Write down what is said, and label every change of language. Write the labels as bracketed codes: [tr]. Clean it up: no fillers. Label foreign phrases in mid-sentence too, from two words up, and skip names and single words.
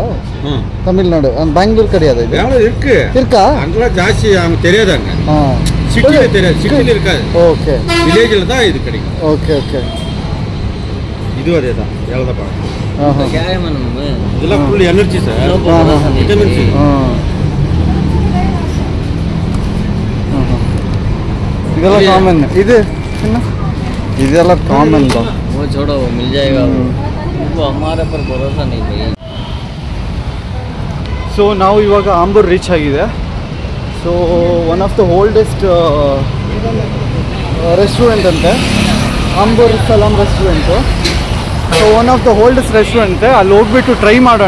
[ta] தமிழ்நாடு, பெங்களூர் கிடையாது. இது இருக்கா? அங்கெல்லாம் ஜாஸ்தி அவங்க தெரியாதாங்க. சிட்டியில் தெரியாது, சிட்டியில் இருக்காது. ஓகே, வில்லேஜில் தான் இது கிடைக்கும். [en] okay okay, [ta] இது அதே தான் இழந்த பழம். இதெல்லாம் [en] full energy [ta] சார், விட்டமின்ஸ். [kn] ಇದೆಲ್ಲ ಕಾಮನ್. ಇದೆಲ್ಲ ಕಾಮನ್. [hi] वो छोड़ो, वो मिल जाएगा. वो हमारे पर भरोसा नहीं भैया. [kn] ಸೊ ನಾವು ಇವಾಗ ಆಂಬೂರ್ ರೀಚ್ ಆಗಿದೆ. ಸೊ [en] one of the oldest restaurant [kn] ಅಂತೆ ಆಂಬೂರ್ ಸಲಾಮ್ ರೆಸ್ಟೋರೆಂಟು. ಸೊ [en] one of the oldest restaurant. [kn] ಅಲ್ಲಿ ಹೋಗ್ಬಿಟ್ಟು ಟ್ರೈ ಮಾಡೋಣ.